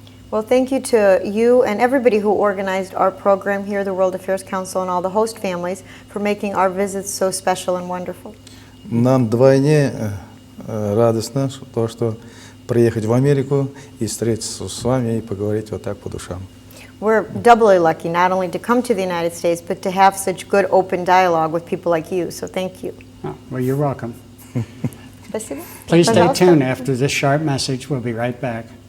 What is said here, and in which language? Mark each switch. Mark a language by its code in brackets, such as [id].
[en] Well, thank you to you and everybody who organized our program here, the World Affairs Council, and all the host families for making our visits so special and wonderful. [ru] Нам вдвойне радостно, то, что приехать в Америку и встретиться с вами и поговорить вот так по душам. [en] We're doubly lucky not only to come to the United States, but to have such good open dialogue with people like you. So thank you. Oh, well, you're welcome. [ru] Спасибо. [en] Please stay [ru] Пожалуйста. [en] tuned after this sharp message. We'll be right back.